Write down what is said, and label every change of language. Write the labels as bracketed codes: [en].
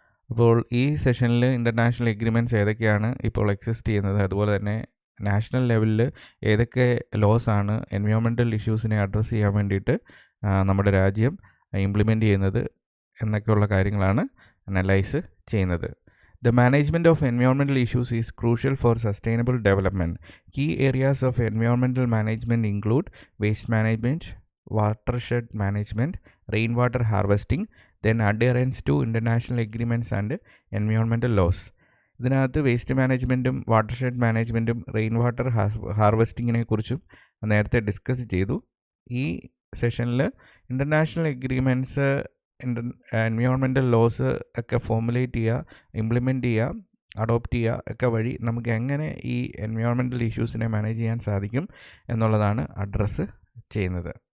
[ml] അപ്പോൾ ഈ സെഷനിൽ ഇൻ്റർനാഷണൽ എഗ്രിമെൻറ്റ്സ് ഏതൊക്കെയാണ് ഇപ്പോൾ എക്സിസ്റ്റ് ചെയ്യുന്നത്, അതുപോലെ തന്നെ നാഷണൽ ലെവലിൽ ഏതൊക്കെ ലോസ് ആണ് എൻവയോൺമെൻറ്റൽ ഇഷ്യൂസിനെ അഡ്രസ്സ് ചെയ്യാൻ വേണ്ടിയിട്ട് നമ്മുടെ രാജ്യം ഇംപ്ലിമെൻറ്റ് ചെയ്യുന്നത് എന്നൊക്കെയുള്ള കാര്യങ്ങളാണ് അനലൈസ് ചെയ്യുന്നത്. [en] The management of environmental issues is crucial for sustainable development. Key areas of environmental management include waste management, watershed management, rainwater harvesting, then adherence to international agreements and environmental laws. [ml] ഇതിനകത്ത് waste മാനേജ്മെൻറ്റും watershed മാനേജ്മെൻറ്റും rain water ഹാർവെസ്റ്റിങ്ങിനെ കുറിച്ചും നേരത്തെ discuss ചെയ്തു. ഈ സെഷനിൽ international agreements, environmental loss ഒക്കെ formulate ചെയ്യുക, implement ചെയ്യുക, adopt ചെയ്യുക ഒക്കെ വഴി നമുക്ക് എങ്ങനെ ഈ എൻവയോൺമെൻറ്റൽ ഇഷ്യൂസിനെ മാനേജ് ചെയ്യാൻ സാധിക്കും എന്നുള്ളതാണ് അഡ്രസ്സ് ചെയ്യുന്നത്.